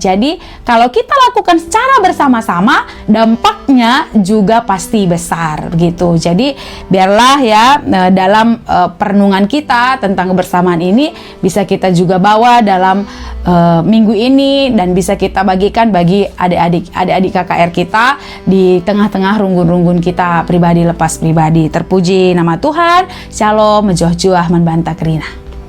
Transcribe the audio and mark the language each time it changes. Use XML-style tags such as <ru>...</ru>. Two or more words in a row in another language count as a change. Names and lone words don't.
<id>Jadi kalau kita lakukan secara bersama-sama, dampaknya juga pasti besar gitu. Jadi biarlah ya dalam perenungan kita tentang kebersamaan ini bisa kita juga bawa dalam minggu ini, dan bisa kita bagikan bagi adik-adik KKR kita di tengah-tengah runggun-runggun kita pribadi lepas pribadi. Terpuji nama Tuhan.</id> <btx>Shalom, menjuah-juah membantah kerina.</btx>